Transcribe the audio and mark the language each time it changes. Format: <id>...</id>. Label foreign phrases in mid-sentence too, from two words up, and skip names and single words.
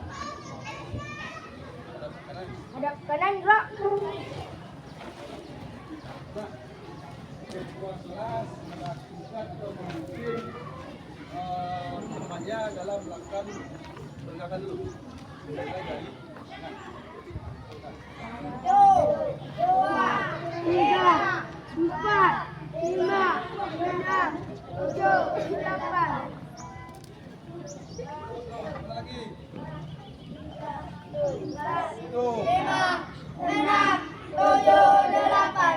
<id>Hadap kanan, bro. Ketua kelas melakukan atau memimpin temannya dalam melakukan pergerakan dulu. Mulai dari Dua, tiga, empat, lima, enam, tujuh, delapan. lagi. Lima, enam, tujuh, delapan.</id>